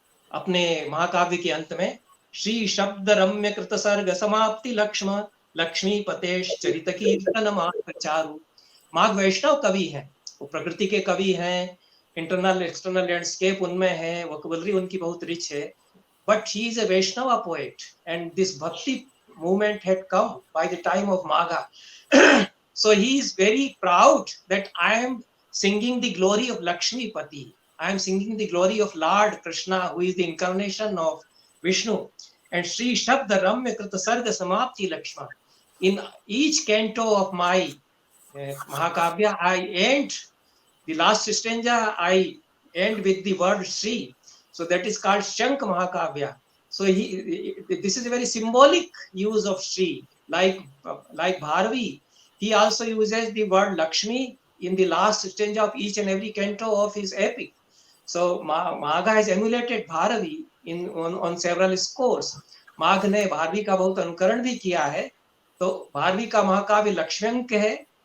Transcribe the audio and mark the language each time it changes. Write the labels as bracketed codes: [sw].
[hi] अपने महाकाव्य के अंत में [sa] श्री शब्द रम्य कृत सर्ग समाप्ति लक्ष्म लक्ष्मी पतेश चरित कीर्तन माघ चारु। [hi] माघ वैष्णव कवि हैं, वो प्रकृति के कवि हैं, इंटरनल एक्सटर्नल लैंडस्केप उनमें है, वोकैबुलरी उनकी बहुत रिच है, [en] but he is a Vaishnava poet, and this bhakti movement had come by the time of Magha. So he is very proud that I am singing the glory of Lakshmi Pati. I am singing the glory of Lord Krishna, who is the incarnation of Vishnu. And [sa] Sri Shabda Ramya Krita Sarga Samapti Lakshma. [en] In each canto of my Mahakavya, I end the last stanza, I end with the word Sri. So that is called Shank Mahakavya. So this is a very symbolic use of Sri, like Bharavi he also uses the word Lakshmi in the last stanza of each and every canto of his epic. So Magha has emulated Bharavi on several scores. [hi] माघ ने भारवी का बहुत अनुकरण भी किया है, तो भारवी का महाकाव्य लक्ष्म्यंक है.